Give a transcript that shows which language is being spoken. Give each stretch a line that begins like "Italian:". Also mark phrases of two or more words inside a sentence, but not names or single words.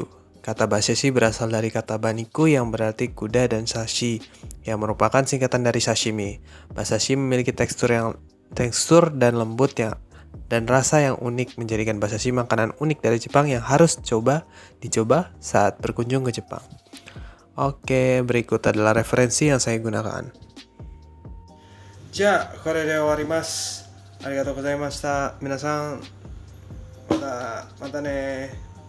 Indonesian: Kata basashi berasal dari kata baniku yang berarti kuda dan sashi, yang merupakan singkatan dari sashimi. Basashi memiliki tekstur dan lembut dan rasa yang unik, menjadikan basashi makanan unik dari Jepang yang harus dicoba saat berkunjung ke Jepang. Oke, berikut adalah referensi yang saya gunakan.
Japanese: じゃあこれで終わります。ありがとうございました。皆さんまたね。